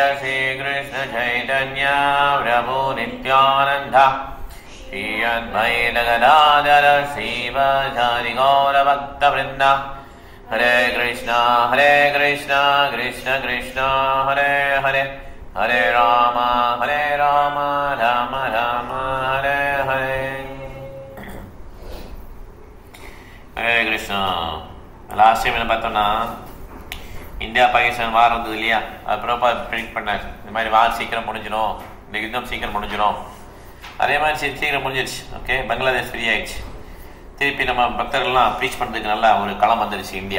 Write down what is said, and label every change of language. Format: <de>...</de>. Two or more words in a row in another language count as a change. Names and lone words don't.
<sa>Shri Krishna Chaitanya Prabhu Nityananda Shri Advaita Gadadhara Srivasadi Gaura Bhakta Vrinda Hare Krishna Krishna Krishna Hare Hare Hare Rama Rama Rama Hare Hare. Hare Krishna.</sa> <en>last time</en> <ta>என்ன பார்த்தோம்னா இந்தியா பாகிஸ்தான் வார் வந்தது இல்லையா, அது</ta> <en>proper predict</en> <ta>பண்ணார். இந்த மாதிரி வார் சீக்கிரம் முடிஞ்சிடும், இந்த யுத்தம் சீக்கிரம் முடிஞ்சிடும். அதே மாதிரி சீக்கிரம் முடிஞ்சிருச்சு. ஓகே, பங்களாதேஷ் ஃப்ரீ ஆயிடுச்சு. திருப்பி நம்ம பக்தர்கள்லாம் ப்ரீச் பண்ணுறதுக்கு நல்லா ஒரு களம் வந்துருச்சு இந்தியா.</ta>